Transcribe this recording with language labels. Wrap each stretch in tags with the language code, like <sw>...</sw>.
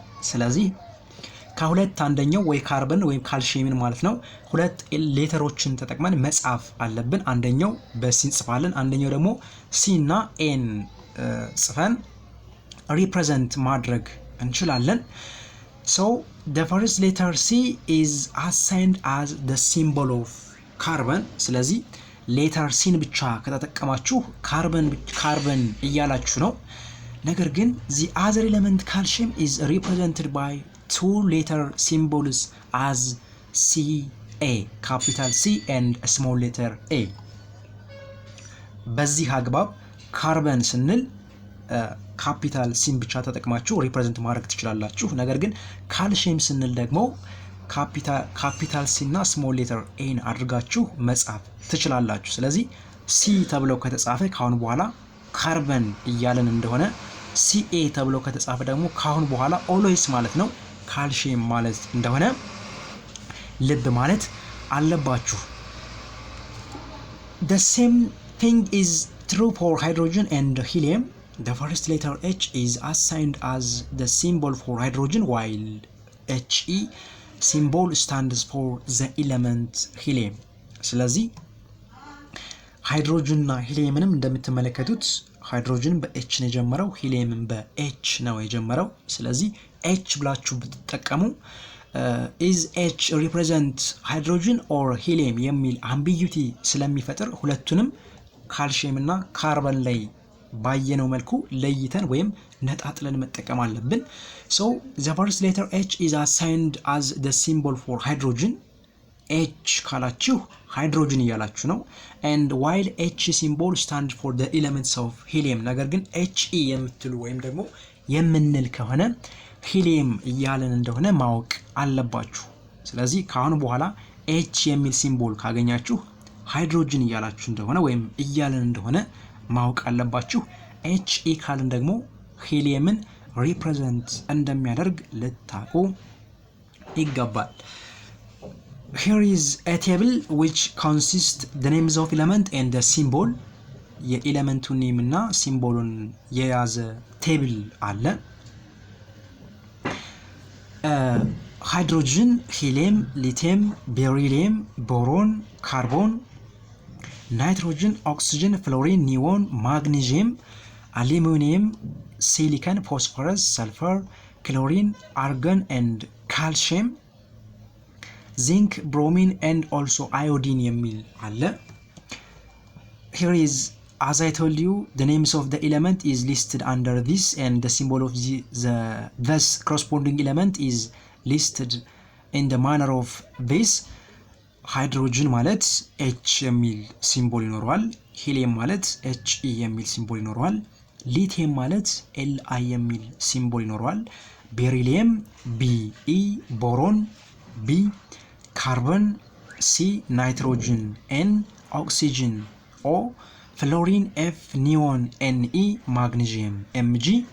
<am>ስለዚህ ከሁለት አንደኛው ወይ ካርበን ወይ ካልሲየምን ማለት ነው ሁለት ሌተሮችን ተጠቅመን መጻፍ አለብን። አንደኛው በሲ እንጽፋለን፣ አንደኛው ደግሞ ሲ እና ኤን ጽፈን ሪፕሬዘንት ማድረግ እንችላለን።</am> <en>so the first letter C is assigned as the symbol of carbon.</en> <am>ስለዚህ ሌተር ሲን ብቻ ከተጠቀማችሁ ካርበን እያላችሁ ነው። ነገር ግን</am> <en>the other element calcium is represented by two letter symbols as CA, capital C and small letter A.</en> <am>በዚህ አግባብ ካርበን ስንል ካፒታል ሲን ብቻ ተጠቅማችሁ ሪፕሬዘንት ማድረግ ትችላላችሁ። ነገር ግን ካልሲየም ስንል ደግሞ ካፒታል ሲ እና ስሞል ሌተር ኤን አድርጋችሁ መጻፍ ትችላላችሁ። ስለዚህ ሲ ተብለው ከተጻፈ ካሁን በኋላ ካርበን እያለን እንደሆነ፣ ሲኤ ተብለው ከተጻፈ ደግሞ ካሁን በኋላ ኦልዌይስ ማለት ነው ካልሲየም ማለት እንደሆነ ልብ ማለት አለባችሁ።</am> <en>The same thing is true for hydrogen and helium. The first letter H is assigned as the symbol for hydrogen while He symbol stands for the element helium.</en> <am>ስለዚህ ሃይድሮጅን እና ሂሊየምንም እንደምትመለከቱት ሃይድሮጅን በኤች ነው የጀመረው፣ ሂሊየምን በኤች ነው የጀመረው። ስለዚህ ኤች ብላችሁ ብትጠቀሙ</am> <en>is H represent hydrogen or helium</en> <am>የሚል ambiguity ስለሚፈጥር ሁለቱንም ካልሲየም እና ካርበን ላይ ባየነው መልኩ ለይተን ወይም ነጣጥለን መጠቀም አለብን።</am> <en>so the first letter H is assigned as the symbol for hydrogen.</en> <am>H ካላችሁ ሃይድሮጅን እያላችሁ ነው።</am> <en>and while H symbol stands for the elements of helium.</en> <am>ነገር ግን He የምትሉ ወይም ደግሞ የምንል ከሆነ ሂሊየም እያለን እንደሆነ ማወቅ አለባችሁ። ስለዚህ ካሁን በኋላ H የሚል ሲምቦል ካገኛችሁ ሃይድሮጅን እያላችሁ እንደሆነ ወይም እያለን እንደሆነ ማወቅ አለባችሁ። HE ካልን ደግሞ ሂሊየምን ሪፕሬዘንት እንደሚያደርግ ልታቁ ይገባል።</am> <en>Here is a table which consists the names of element and the symbol.</en> <am>የኤሌመንቱን ኔም እና ሲምቦሉን የያዘ ቴብል አለ። ሃይድሮጅን፣ ሂሊየም፣ ሊቲየም፣ ቤሪሊየም፣ ቦሮን፣ ካርቦን፣ ናይትሮጅን፣ ኦክሲጅን፣ ፍሎሪን፣ ኒዮን፣ ማግኒዥየም፣ አሉሚኒየም፣ ሲሊከን፣ ፎስፎረስ፣ ሰልፈር፣ ክሎሪን፣ አርገን and ካልሽየም፣ ዚንክ፣ ብሮሚን and also iodine የሚል አለ።</am> <en>Here is, as I told you, the names of the element is listed under this and the symbol of the thus corresponding element is listed in the manner of this.</en> <am>ሃይድሮጅን ማለት H የሚል ሲምቦል ይኖረዋል። ሂሊየም ማለት HE የሚል ሲምቦል ይኖረዋል። ሊቲየም ማለት Li የሚል ሲምቦል ይኖረዋል። ቤሪሊየም BE፣ ቦሮን B፣ ካርቦን C፣ ናይትሮጅን N፣ ኦክሲጅን O፣ ፍሎሪን F፣ ኒዮን Ne፣ ማግኒዥየም Mg፣</am>